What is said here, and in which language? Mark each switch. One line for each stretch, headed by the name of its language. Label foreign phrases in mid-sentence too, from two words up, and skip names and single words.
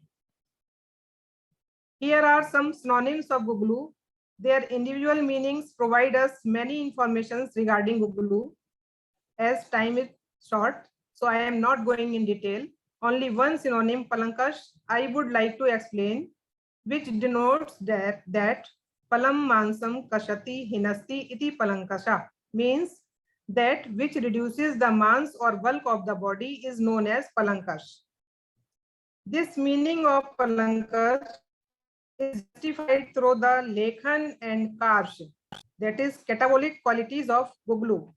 English: Here are some synonyms of Guggul. Their individual meanings provide us many informations regarding Guggul. As time is short, so I am not going in detail. Only one synonym, palankash, I would like to explain, which denotes that
Sanskrit: palam mansam kashati hinasti iti palankasha,
English: means that which reduces the mans or bulk of the body is known as palankash. This meaning of palankash is justified through the lekhan and karsh, that is catabolic qualities of Guggul.